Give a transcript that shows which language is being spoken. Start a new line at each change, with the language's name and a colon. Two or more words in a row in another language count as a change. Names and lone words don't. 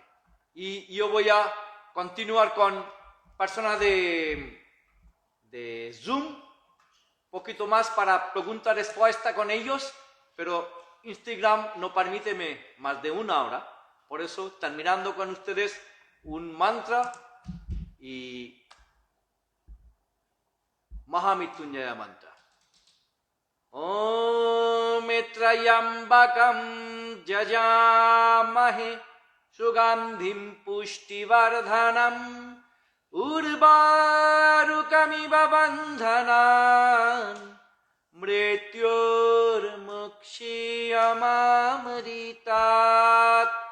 Spanish: Y yo voy a continuar con personas de Zoom, poquito más para pregunta-respuesta con ellos, pero Instagram no permite más de 1 hora. Por eso, terminando con ustedes un mantra y Mahamrityunjaya mantra.
Sanskrit: Om Trayambakam Jajamahe Sugandhim Pushtivardhanam Urvarukamiva Bandhanan Mrityormukshiyamamritat.